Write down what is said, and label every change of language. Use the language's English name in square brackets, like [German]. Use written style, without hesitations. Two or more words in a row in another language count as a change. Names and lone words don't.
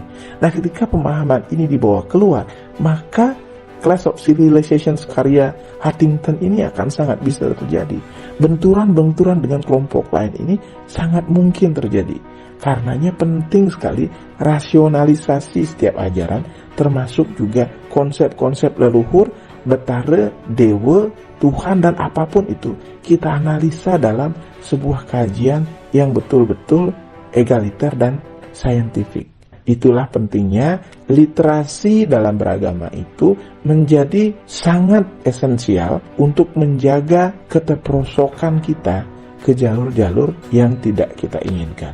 [Indonesian] Nah, ketika pemahaman ini dibawa keluar, maka Clash of Civilizations karya Huntington ini akan sangat bisa terjadi. Benturan-benturan dengan kelompok lain ini sangat mungkin terjadi. Karenanya penting sekali rasionalisasi setiap ajaran, termasuk juga konsep-konsep leluhur, betara, dewa, Tuhan, dan apapun itu kita analisa dalam sebuah kajian yang betul-betul egaliter dan saintifik. Itulah pentingnya literasi dalam beragama itu menjadi sangat esensial untuk menjaga keterperosokan kita ke jalur-jalur yang tidak kita inginkan.